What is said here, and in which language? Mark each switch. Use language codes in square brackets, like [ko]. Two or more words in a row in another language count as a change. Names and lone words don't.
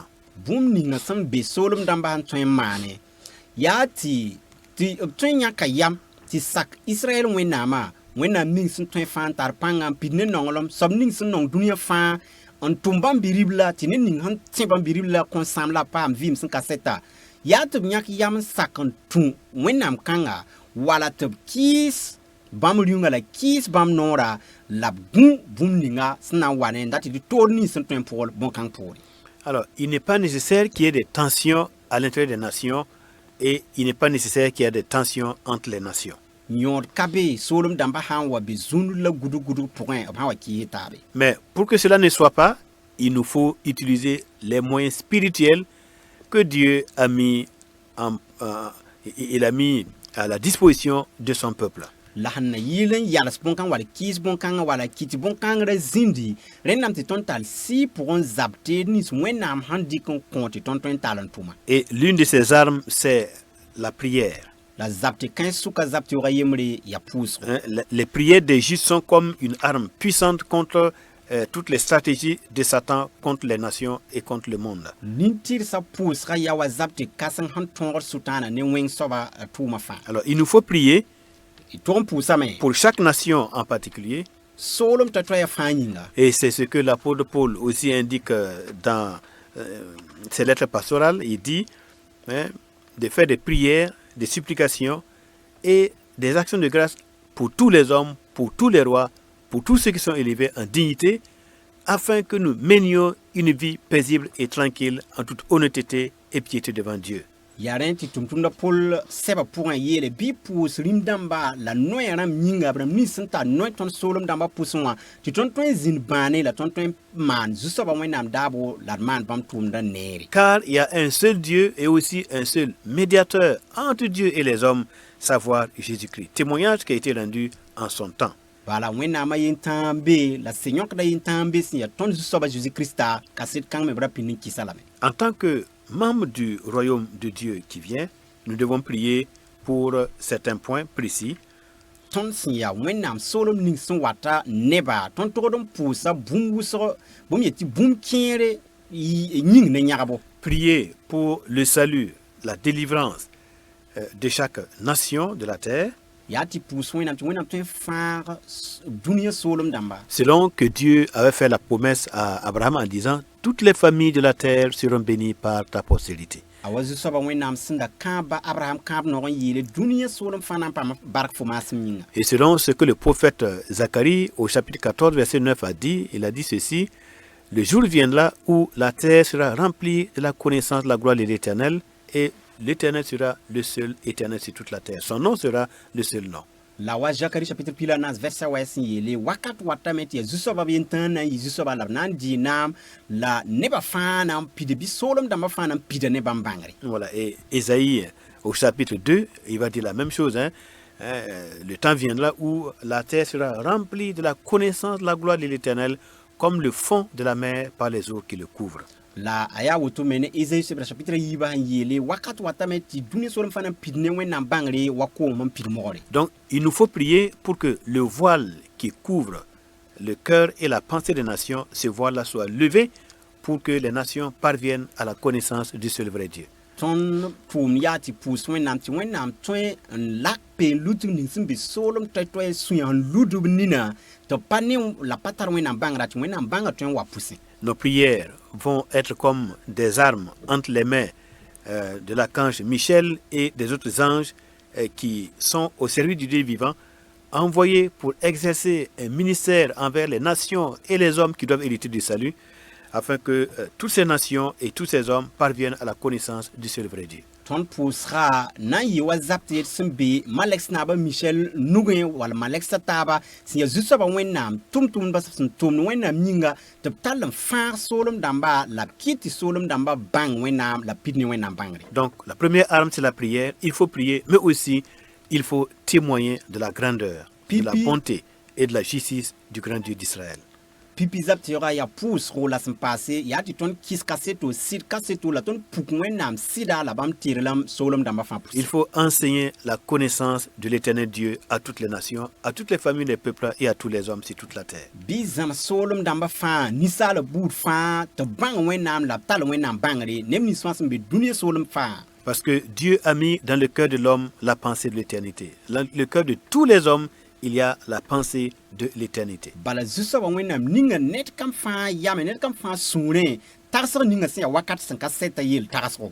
[mos] Bũmb ninga sẽn be soolem dãmbã sẽn tõe n maane yaa tɩ b tõe n yãka yam tɩ sak Israɛl wẽnnaamã wẽnnaam ning sẽn tõe fãa n tar pãnga n pid ne nonglem soab ning sẽn nong dũniyã fãa n tʋm bãmb bi-rib la tɩ ne ning sẽn tẽ bãmb bi-rib la kõn sãam la paam vɩɩm sẽn ka sɛta yaa tɩ b yãk yam n sak n tũ wẽnnaam kãnga wala tɩ b kɩɩs bãmb rĩunga la kɩɩs bãmb noora la b gũ bũmb ninga sẽn na n wa ne n dat tɩ d toor nins sẽn tõe n pʋgl bõn-kãng poore. [fr] Alors, il n'est pas nécessaire qu'il y ait des tensions à l'intérieur des nations et il n'est pas nécessaire qu'il y ait des tensions entre les nations. [mos] Yõod ka be soolem dãmbã sã n wa be zũnd la gudu pʋgẽ b sã wa kɩɩs taabe. [fr] Mais pour que cela ne soit pas, il nous faut utiliser les moyens spirituels que Dieu a mis, il a mis à la disposition de son peuple. [mos] La sẽn na yɩl n yals bõn-kãng wala kɩɩs bõn-kãngã wala kɩt bõn-kãngrã zĩndi rẽnnaam tɩ tõnd tall sɩ pʋgẽ n zab teed nins wẽnnaam sãn dɩk n kõ tɩ tõnd tõe n tall n tʋma. [fr] Et l'une de ces armes, c'est la prière. [mos] La zab tɩ kãens sʋka zab teoogã yembre yaa pʋʋsgo. [fr] Les prières des justes sont comme une arme puissante contre toutes les stratégies de Satan contre les nations et contre le monde. [mos] Nin-tɩrsã pʋʋsga yaa wa zab tɩ kãseng sẽn tõogd sʋtãana ne wẽng soaba tʋʋmã fãa. [fr] Alors, il nous faut prier [mos] Y tʋg n pʋʋsame [fr] pour chaque nation en particulier. [mos] soolem t'a toya fãa yĩnga. [fr] Et c'est ce que l'apôtre Paul aussi indique dans ses lettres pastorales. Il dit de faire des prières, des supplications et des actions de grâce pour tous les hommes, pour tous les rois, pour tous ceux qui sont élevés en dignité, afin que nous menions une vie paisible et tranquille en toute honnêteté et piété devant Dieu. [mos] ya rẽ tɩ tʋm-tʋmda pol sɛba pʋgẽ yeele bɩ pʋʋs rĩm dãmba la noɛ rãmb yĩnga b rãmb nins sẽn tar noɛ tõnd soolem dãmbã pʋsẽ wã tɩ tõnd tõe n zĩnd bãane la tõnd tõe n maan zu-soabã wẽnnaam daabo la d maan bãmb tʋʋmdã neere. [fr] Car il y a un seul Dieu et aussi un seul médiateur entre Dieu et les hommes, savoir Jésus-Christ. Témoignage qui a été rendu en son temps. [mos] Bala wẽnnaamã yen-tãag n be la sẽn-yõkda yen-tãag n be sẽn yaa tõnd zu-soabã Jésus-Krista kaset kãng me b ra pĩnd n kɩsa lame. [fr] En tant que membre du royaume de Dieu qui vient, nous devons prier pour certains points précis. [mos] Tõnd sẽn yaa wẽnnaam soolem ning sẽn wata neba tõnd togd n pʋʋsa bũmb wʋsg bõmb yetɩ bũmb kẽere yĩng ne yãgbo. [fr] Prier pour le salut, la délivrance de chaque nation de la terre, [mos] yaa tɩ pʋʋs wẽnnaam tɩ wẽnnaam tõe n fãag dũniyã soolem dãmba. [fr] selon que Dieu avait fait la promesse à Abraham en disant « Toutes les familles de la terre seront bénies par ta postérité ». [mos] A wa zu-soabã wẽnnaam sẽn da kãaba Abraham kãab nog n yeele dũniyã soolem fãa na n paam bark fo maasem yĩnga. [fr] Et selon ce que le prophète Zacharie au chapitre 14 verset 9 a dit, il a dit ceci: le jour viendra où la terre sera remplie de la connaissance de la gloire de l'Éternel, et l'Éternel sera le seul éternel sur toute la terre. Son nom sera le seul nom. [mos] La wa Zacharie chapitre pila nas verset wa sẽn yeele wakat watame tɩ yaa zu-soabã b yen-tãag na n yɩ zu-soabã la b na n dɩɩ naam la nebã fãa na n pida bɩ soolem dãmbã fãa na n pida ne bãmb bãngre. [fr] Voilà, et Ésaïe au chapitre 2, il va dire la même chose. Le temps viendra où la terre sera remplie de la connaissance de la gloire de l'Éternel, comme le fond de la mer par les eaux qui le couvrent. [mos] La a yaa woto me ne Ésaïe chapitre yiibã sẽn yeele wakat watame tɩ dũniyã soolem fãa na n pid ne wẽnnaam bãngre wa koom n pid mogre. [fr] Donc, il nous faut prier pour que le voile qui couvre le cœur et la pensée des nations, ce voile-là soit levé pour que les nations parviennent à la connaissance du seul vrai Dieu. [mos] Tõnd tʋʋm yaa tɩ pʋʋs wẽnnaam tɩ wẽnnaam tõe n lak peen lutg ning sẽn be soolem toɛ-toɛ sũyã n ludb nina tɩ pa ne la pa tar wẽnnaam bãngra tɩ wẽnnaam bãnga tõe n wa pʋsẽ. [fr] Nos prières vont être comme des armes entre les mains de l'archange Michel et des autres anges qui sont au service du Dieu vivant, envoyés pour exercer un ministère envers les nations et les hommes qui doivent hériter du salut, afin que toutes ces nations et tous ces hommes parviennent à la connaissance du seul vrai Dieu. [mos] Tõnd pʋʋsga na n yɩ wa zab tɩ sẽn be malɛk naabã Michel nugẽ wall malɛk taaba sẽn yaa zu-soabã wẽnnaam tʋm-tʋmdbã sẽn tʋmd wẽnnaam yĩnga tɩ b tall n fãag soolem dãmba la b kɩt tɩ soolem dãmba bãng wẽnnaam la pid ne wẽnnaam bãngre. [fr] Donc la première arme c'est la prière, il faut prier, mais aussi il faut témoigner de la grandeur, de la bonté et de la justice du grand Dieu d'Israël. [mos] Pipi zab tɩ yaa pʋʋsgo la sẽn paase yaa tɩ tõnd kɩs kaseto sɩd kaseto la tõnd puk wẽnnaam sɩda la bãmb tɩrlame soolem dãmbã fãa pʋsẽ. [fr] Il faut enseigner la connaissance de l'Éternel Dieu à toutes les nations, à toutes les familles des peuples et à tous les hommes sur toute la terre. [mos] Bɩ zãm soolem dãmbã fãa ninsaala buud fãa tɩ b bãng wẽnnaam la b tall wẽnnaam bãngre neb nins fãa sẽn be dũniyã soolem fãa. [fr] Parce que Dieu a mis dans le cœur de l'homme la pensée de l'éternité. Dans le cœur de tous les hommes, il y a la pensée de l'éternité. [mos] Bala zu-soabã wẽnnaam ninga ned kam fãa yame ned kam fãa sũurẽ tagsg ninga sẽn yaa wakat sẽn ka sɛta yeel tagsgo.